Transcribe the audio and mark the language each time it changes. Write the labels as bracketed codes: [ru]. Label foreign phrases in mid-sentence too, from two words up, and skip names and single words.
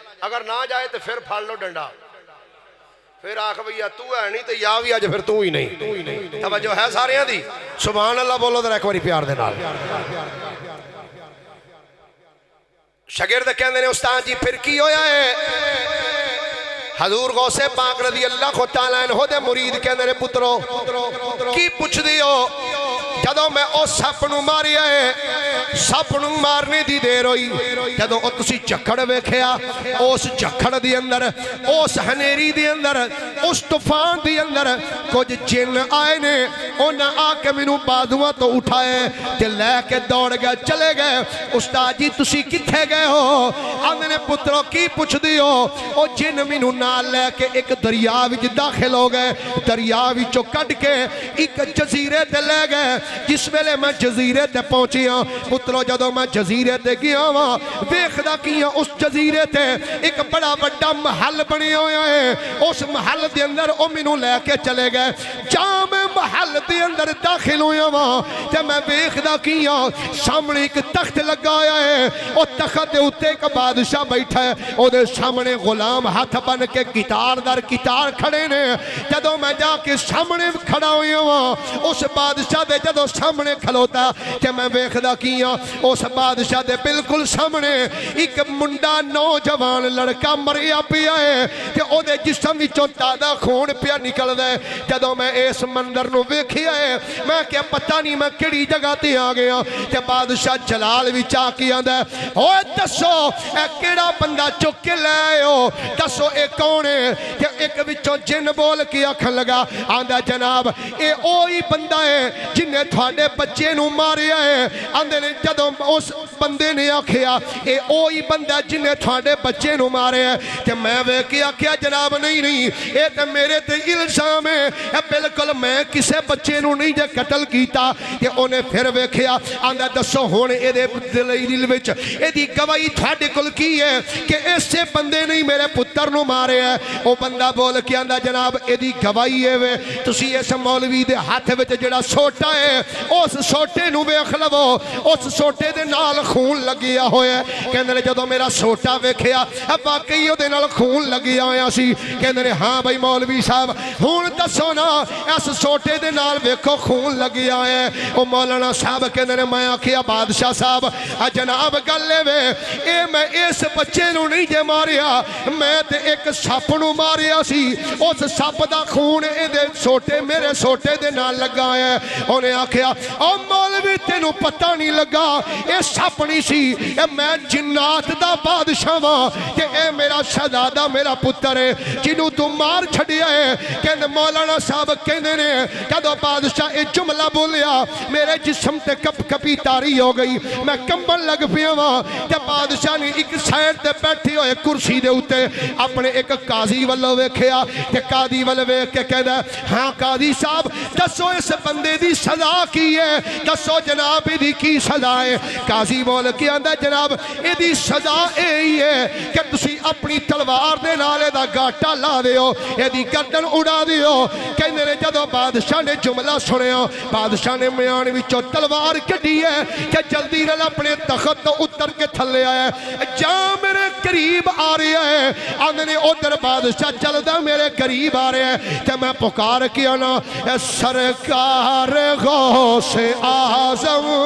[pa] اگر نہ جائے تو پھر پھڑ لو ڈنڈا پھر آکھ بھئی تو ہے نہیں تو یا بھی آج پھر تو ہی نہیں. توجہ ہے سارے ہیں دی [ar] سبحان اللہ [pa] بولو ذرا ایک باری پیار دے نال. شاگرد کہندے نے استاد جی پھر کی ہویا ہے. حضور غوث پاک [ar] رضی اللہ تعالیٰ عنہ [pa] دے مرید کہندے نے پترو کی پوچھ دیو جدوں میں اس سپ نو ماریا ہے سپ نوں مارنے دی دیر ہوئی جدوں او تسی جھکڑ ویکھیا اس جھکڑ دی اندر اس ہنیری دی اندر اس طوفان دی اندر کچھ جن آئے نے انہاں آ کے مینوں بازواں تو اٹھائے تے لے کے دوڑ گئے چلے گئے استاد جی تسی کتھے گئے ہو آندے نے پترو کی پوچھ دیو او جن مینوں نال لے کے ایک دریا وچ داخل ہو گئے دریا وچوں کڈ کے ایک جزیرے تے لے گئے جس ویلے میں جزیرے تے پہنچیا پترو جدوں میں جزیرے تے گیا وا ویکھدا کیا اس جزیرے تے ایک بڑا بڑا محل بنیا ہویا ہے اس محل دے اندر او مینوں لے کے چلے گئے جہاں میں محل دے اندر داخل ہویا وا تے میں ویکھدا کیا سامنے ایک تخت لگا ہویا ہے او تخت دے اوتے ایک بادشاہ بیٹھا ہے او دے سامنے غلام ہاتھ بن کے گٹار در گٹار کھڑے نے جدوں میں جا کے سامنے کھڑا ہویا وا اس بادشاہ دے جدوں سامنے کھلوتا کہ میں ویکھدا کیا اس بادشاہ دے بالکل سامنے ایک منڈا نوجوان لڑکا مریا پیا ہے کہ او دے جسم وچوں تازہ خون پیا نکلدا ہے جدوں میں اس منظر نو ویکھیا ہے میں کہ پتہ نہیں میں کیڑی جگہ تے آ گیا کہ بادشاہ جلال وچ آ کے آندا ہے اوے دسو اے کیڑا بندہ چک کے لے آئے ہو دسو اے کون ہے کہ ایک وچوں جن بول کے آکھن لگا آندا جناب اے اوہی بندہ ہے جن نے تھوڑے بچے نو ماریا ہے آندے نے جدوں اس بندے نے آکھیا اے اوہی بندہ جن نے تھوڑے بچے نو ماریا ہے کہ میں ویکھیا آکھیا جناب نہیں اے تے میرے تے الزام ہے اے بالکل میں کسے بچے نو نہیں جے قتل کیتا کہ اونے پھر ویکھیا آندا دسو ہن اے دے دل وچ اے دی گواہی تھوڑے کول کی ہے کہ ایسے بندے نہیں میرے پتر نو مارے ہے او بندہ بول کے آندا جناب اے دی گواہی ہے وے تسی اس مولوی دے ہاتھ وچ جڑا سوٹا ہے اس سوٹے نو ویکھ لو اس سوٹے دے نال خون لگیا ہویا ہے کہندے نے جدوں میرا سوٹا ویکھیا واقعی او دے نال خون لگیا ہویا سی کہندے نے ہاں بھائی مولوی صاحب ہن دسو نا اس سوٹے دے نال ویکھو خون لگیا ہے او مولانا صاحب کہندے نے میں آکھیا بادشاہ صاحب جناب گل وے اے میں اس بچے نو نہیں جے ماریا میں تے ایک سپ نو ماریا سی اس سپ دا خون اے دے سوٹے میرے سوٹے دے نال لگا ہے انہیں آکھیا او مولوی تینوں پتہ نہیں لگا اے سپ نہیں سی اے میں جنات دا بادشاہ ہاں کہ اے میرا شہزادہ میرا پتر ہے جنوں تو مار چھڈیا ہے کہندے مولانا صاحب کہندے نے جدوں بادشاہ اے جملہ بولیا میرے جسم تے کپ کپی تاری ہو گئی میں کمبن لگ پیا ہاں تے بادشاہ نے ایک سائڈ تے بیٹھی ہوئے کرسی دے اوتے اپنے ایک قاضی والو ویکھیا تے قاضی والو ویکھ کے کہندا ہاں قاضی صاحب دسو اس بندے دی سزا کی ہے دسو جناب دی کی سزا ہے قاضی بول کے آندا جناب اے دی سزا اے ہے کہ تسی اپنی تلوار دے نال دا گاٹا لا دیو اے دی گردن اڑا دیو کہندے نے جدوں بادشاہ نے جملہ سنیا بادشاہ نے میان وچوں تلوار کڈی ہے کہ جلدی نال اپنے تخت تو اتر کے تھلے آیا جا میرے قریب آ رہا ہے آندے نے ادھر بادشاہ چلدا میرے قریب آ رہا ہے کہ میں پکار کیا نا سرکار غوث اعظم